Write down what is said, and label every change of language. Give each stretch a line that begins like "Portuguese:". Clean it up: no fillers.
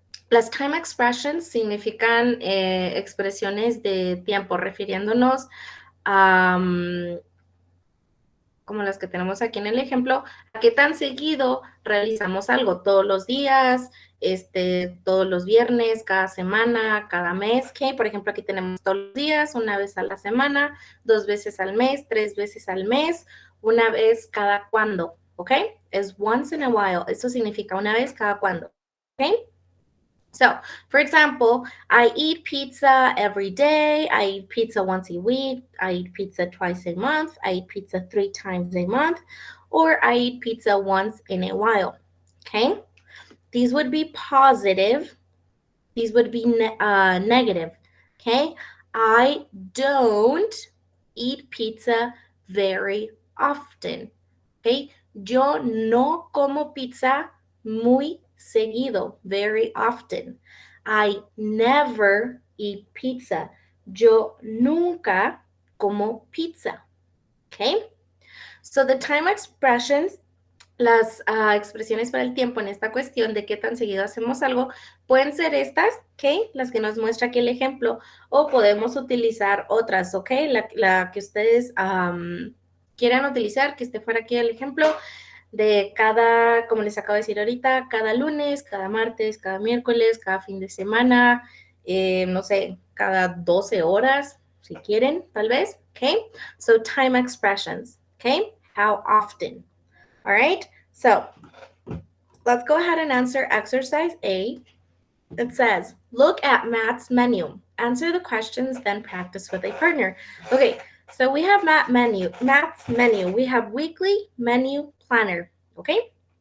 Spanish: Las
English: time expressions
Spanish: significan expresiones de tiempo, refiriéndonos a como las que tenemos aquí en el ejemplo, a qué tan seguido realizamos algo, todos los días, todos los viernes, cada semana, cada mes, ¿ok? Por ejemplo, aquí tenemos todos los días, una vez a la semana, 2 veces al mes, 3 veces al mes, una vez cada cuando, ¿ok? Es
English: once in a while,
Spanish: eso significa una vez cada cuando, ¿ok?
English: So, for example, I eat pizza every day. I eat pizza once a week. I eat pizza twice a month. I eat pizza 3 times a month. Or I eat pizza once in a while. Okay? These would be positive. These would be negative. Okay? I don't eat pizza very often. Okay?
Spanish: Yo no como pizza muy seguido,
English: very often. I never eat pizza.
Spanish: Yo nunca como pizza.
English: Okay? So the time expressions,
Spanish: las expresiones para el tiempo en esta cuestión de qué tan seguido hacemos algo, pueden ser estas, ¿ok? Las que nos muestra aquí el ejemplo, o podemos utilizar otras, ¿ok? La que ustedes quieran utilizar, que esté fuera aquí el ejemplo, de cada, como les acabo de decir ahorita, cada lunes, cada martes, cada miércoles, cada fin de semana, no sé, cada 12 horas, si quieren, tal vez, ¿ok?
English: So time expressions, ¿ok? How often. All right, so let's go ahead and answer exercise A. It says, look at Matt's menu. Answer the questions, then practice with a partner. Okay, so we have Matt's menu. We have weekly menu planner, okay?